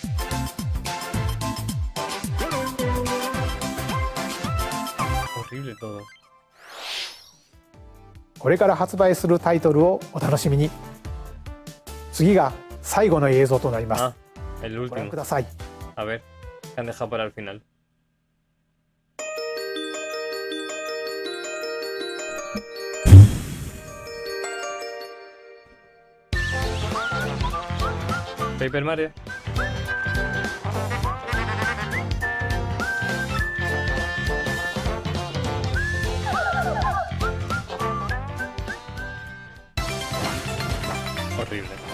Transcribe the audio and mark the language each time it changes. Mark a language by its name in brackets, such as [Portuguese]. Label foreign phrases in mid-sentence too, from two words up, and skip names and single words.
[Spanish] Horrible todo. [Japanese] これから発売するタイトルをお楽しみに。次が最後の映像となります。 [Spanish] Ah, el [Japanese] ご覧 [Spanish] último. [Japanese] ください。 [Spanish] A ver, que han dejado para el final. Paper Mario. Horrible.